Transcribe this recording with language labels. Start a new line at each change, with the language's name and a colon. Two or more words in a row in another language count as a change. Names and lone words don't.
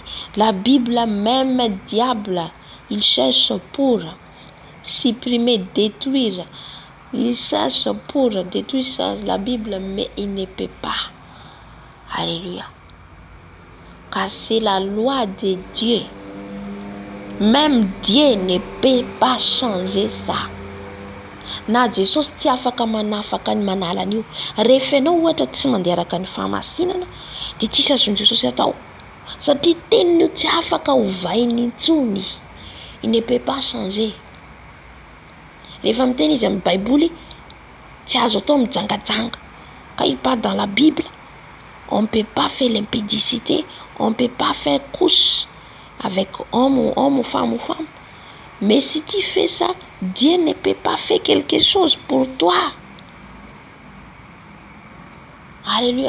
French: La Bible, même diable, il cherche pour supprimer, détruire. Il cherche pour détruire ça, la Bible, mais il ne peut pas. Alléluia. Car c'est la loi de Dieu. Même Dieu ne peut pas changer ça.
Malagasy: Na Jesus tsy afaka manafaka ny manala an'io. Rehefa ianao ohatra tsy mandeha araka ny fahamasinana, dia tsisy azon'i Jesosy atao. Satria teniny tsy afaka hovainy intsony.
French: Il ne peut pas changer.
Malagasy: Rehefa miteny izy amin'ny Baiboly, tsy azo atao mijangajanga.
French: Quand il parle dans la Bible, on ne peut pas faire l'impédicité, on ne peut pas faire couche avec homme ou femme ou femme. Mais si tu fais ça, Dieu ne peut pas faire quelque chose pour toi. Alléluia.